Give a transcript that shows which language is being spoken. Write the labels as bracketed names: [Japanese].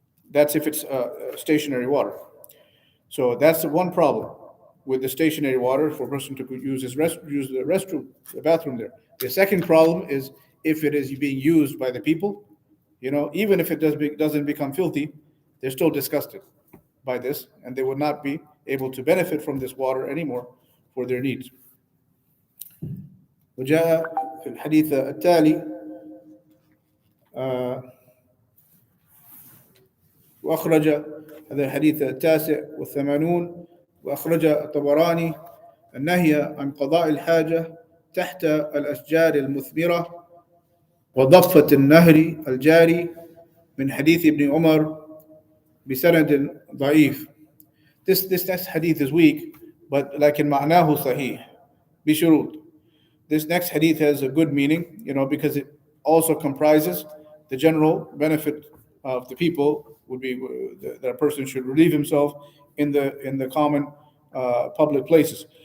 [English] That's if it's stationary water. So that's the one problem with the stationary water for a person to use the restroom, the bathroom there. The second problem is if it is being used by the people, even if it doesn't become filthy, they're still disgusted by this, and they would not be able to benefit from this water anymore for their needs. [Arabic] وجاء في الحديث التالي وأخرج هذا الحديث 89 وأخرج الطبراني النهي عن قضاء الحاجة تحت الأشجار المثمرة وضفة النهر الجاري من حديث ابن عمر بسند ضعيف. [English] This next hadith is weak, but [Arabic] لكن معناه صحيح بشروط. [English] This next hadith has a good meaning, because it also comprises the general benefit of the people would be that a person should relieve himself in the common public places.